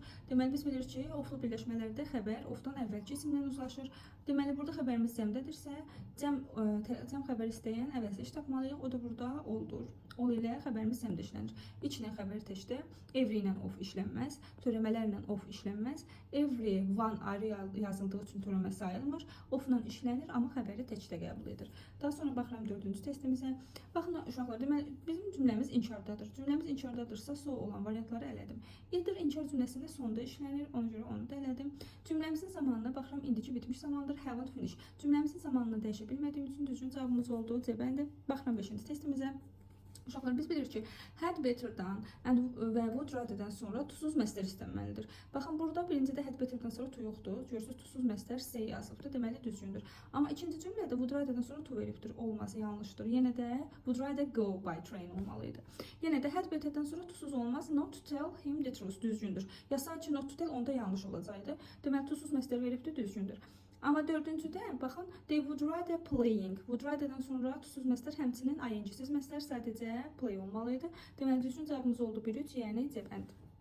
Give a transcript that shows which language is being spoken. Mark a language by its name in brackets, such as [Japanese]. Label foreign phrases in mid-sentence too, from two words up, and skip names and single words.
[Azerbaijani] Deməli, biz bilirik ki, oflu birləşmələrdə xəbər ofdan əvvəlki isimdən uzlaşır. Deməli, burada xəbərimiz cəmdədirsə, cəm xəbər istəyən əvəzli iş tapmalıyıq. O da burada oldur. Ol ilə xəbərimiz cəmdə işlənir. İçlə xəbər teşdə every ilə of işlənməz, törəmələrlə of işlənməz. [English] Every one [Azerbaijani] ayrı yazıldığı üçün törəmə sayılmır. Ofla işlənir, amma xəbəri təkdə qəbul edir. Daha sonra baxıram 4-cü testimizə. Baxın uşaqlar, deməli bizim cümləmiz inkardadır. Cümləmiz inkardadırsa so olan variantları elədim. Either inkar cümləsində sonda işlənir, ona görə onu da elədim. Cümləmizin zamanına baxıram, indiki bitmiş zamandır, [English] haven't finished. [Azerbaijani] Cümləmizin zamanını dəyişə bilmədiyim üçün düzgün cavabımız oldu C bəndi. Baxıram 5-ci testimizə. Uşaqlar, biz bilirik ki, [English] had better'dan [Azerbaijani] və [English] would rather'dan [Azerbaijani] sonra tuzsuz məstər istənməlidir. Baxın, burada birincidə [English] had better'dan [Azerbaijani] sonra to yoxdur. Görürsünüz, tuzsuz məstər C yazılıbdır, deməli düzgündür. Amma ikinci cümlədə [English] would rather'dan [Azerbaijani] sonra to veribdir, olması yanlışdır. Yenə də [English] would rather go by train [Azerbaijani] olmalıydı. Yenə də [English] had better'dan [Azerbaijani] sonra tuzsuz olmaz, [English] not to tell him the truth düzgündür. [Azerbaijani] Ya sadəcə [English] not to tell [Azerbaijani] onda yanlış olacaqdı. Deməli, tuzsuz məstər veribdir, düzgündür. Amma dördüncüdə, baxın, [English] they would rather playing. Would rather'dan [Azerbaijani] sonra tuzsuz məstər, həmçinin ing-siz məstər sadəcə play olmalıydı. Deməli, düzgün cavabımız oldu 1-3, yəni C bəndi.